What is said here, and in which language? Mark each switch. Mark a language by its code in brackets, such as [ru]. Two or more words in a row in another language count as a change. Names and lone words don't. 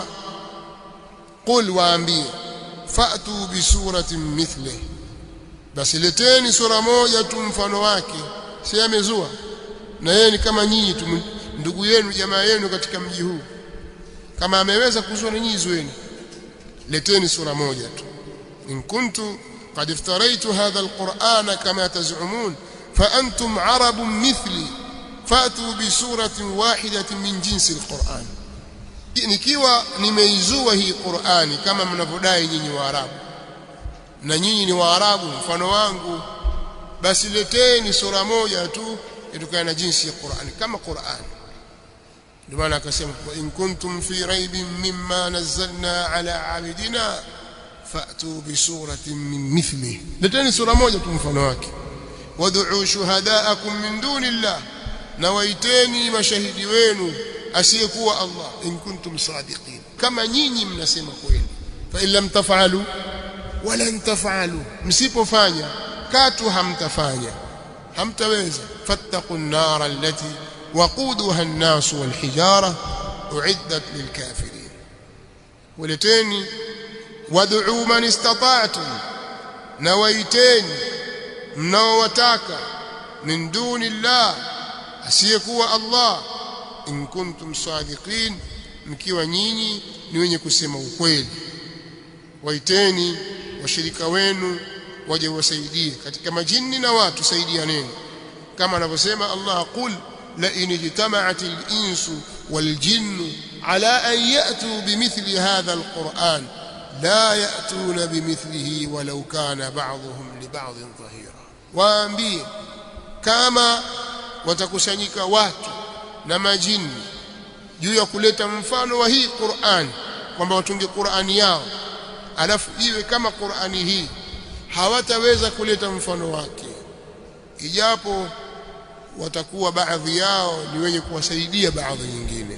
[sw] Qul, waambie, [ar] فأتوا بسورة مثله, [sw] basi leteni sura moja tu mfano wake. Si amezua, na yeye ni kama nyinyi tu, ndugu yenu, jamaa yenu katika mji huu. Kama ameweza kuzua, na nyinyi zueni, leteni sura moja tu. [ar] إن كنت قد افتريت هذا القرآن كما تزعمون فأنتم عرب مثلي فأتوا بسورة واحدة من جنس القرآن. [sw] nikiwa nimeizua hii Qur'ani kama mnavyodai nyinyi Waarabu, na nyinyi ni Waarabu mfano wangu, basi leteni sura moja tu itokana na jinsi ya Qur'ani kama Qur'ani. Ndio maana akasema [ar] إن كنتم في ريب مما نزلنا على عبدنا فأتوا بسورة من مثله, [sw] leteni sura moja tu mfano wake. [ar] وادعوا شهداءكم من دون الله, [sw] na waiteni mashahidi wenu asiyekuwa Allah, [ar] إن كنتم صادقين, [sw] kama nyinyi mnasema kweli. [ar] فإن لم تفعلوا ولن تفعلوا, [sw] msipofanya katu hamtafanya, hamtaweza. [ar] فاتقوا النار التي وقودها الناس والحجارة أعدت للكافرين. Waleteni وادعوا من استطعتم, [sw] na waiteni mnaowataka [ar] من دون الله, [sw] asiyekuwa Allah, [ar] إن كنتم صادقين, [sw] mkiwa nyinyi ni wenye kusema ukweli. Waiteni washirika wenu waje wasaidie katika majini na watu, saidianeni kama anavyosema Allah, [ar] قل لئن اجتمعت الإنس والجن على أن يأتوا بمثل هذا القرآن لا يأتون بمثله ولو كان بعضهم لبعض ظهيرا. [sw] Waambie, kama watakusanyika watu na majini juu ya kuleta mfano wa hii Qur'an, kwamba watunge Qur'ani yao alafu iwe kama Qur'ani hii, hawataweza kuleta mfano wake, ijapo watakuwa baadhi yao ni wenye kuwasaidia baadhi nyingine.